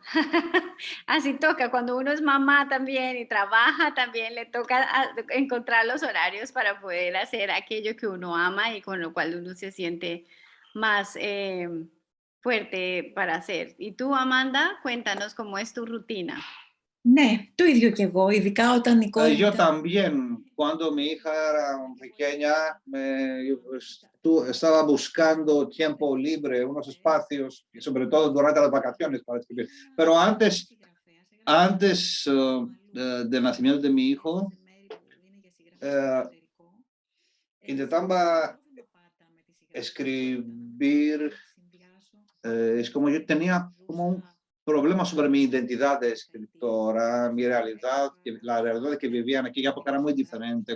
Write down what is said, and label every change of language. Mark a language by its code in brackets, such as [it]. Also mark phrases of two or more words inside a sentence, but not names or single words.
[es] Así toca, cuando uno es mamá también y trabaja, también le toca encontrar los horarios para poder hacer aquello que uno ama y con lo cual uno se siente más fuerte para hacer. Y tú, Amanda, cuéntanos cómo es tu rutina. [el] Ναι, το ίδιο κι εγώ, ειδικά όταν η κόρη μου [es] Yo [el] ήταν... [es] también, cuando mi hija era pequeña, estaba buscando tiempo libre, unos espacios, y sobre todo durante las vacaciones para escribir. Pero antes del nacimiento de mi hijo, intentaba escribir, es como yo tenía como un problema sobre mi identidad de escritora, mi realidad, la realidad que vivía en aquella época era muy diferente.